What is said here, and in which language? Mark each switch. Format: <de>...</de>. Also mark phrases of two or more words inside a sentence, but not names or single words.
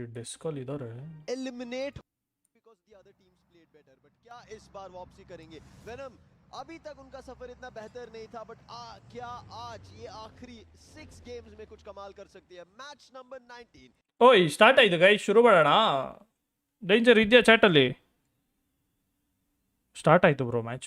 <kn>ಡೆಸ್ಕಲ್ಲಿ ಇದ್ದಾರೆ.</kn> <en>eliminate because the other teams played better.</en> <hi>बट क्या इस बार वापसी करेंगे वेनम? अभी तक उनका सफर इतना बेहतर नहीं था, बट क्या आज ये आखिरी 6 गेम्स में कुछ कमाल कर सकती है?</hi> <en>match number 19.</en> <kn>ಓಯ್ ಸ್ಟಾರ್ಟ್ ಆಯ್ತು ಗೈಸ್, ಶುರು ಮಾಡೋಣ. ಡೇಂಜರ್ ಇದೆಯಾ ಚಾಟಲ್ಲಿ? ಸ್ಟಾರ್ಟ್ ಆಯ್ತು ಬ್ರೋ ಮ್ಯಾಚು.</kn>